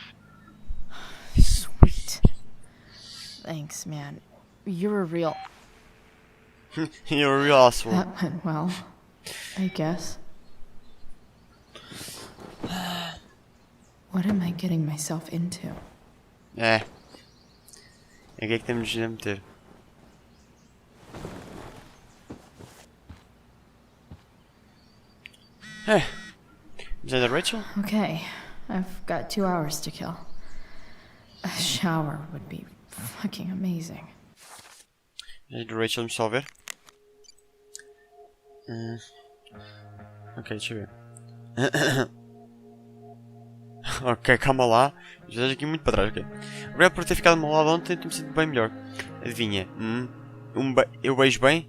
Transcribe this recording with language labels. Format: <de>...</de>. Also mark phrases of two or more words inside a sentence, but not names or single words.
<en>Sweet. Thanks, man. You're a real... You're a real asshole. That went well, I guess. What am I getting myself into?</en> <pt>É. É o que é que temos de meter? É.</pt> <en>Is that Rachel? Okay, I've got 2 hours to kill. A shower would be fucking amazing.</en> <pt>É de Rachel, vamos só ver. Ok, deixa eu ver. Ok, calma lá. Já estás aqui muito para trás, ok. Obrigado por ter ficado ao meu lado ontem, estou-me sentindo bem melhor. Adivinha? Eu beijo bem?</pt>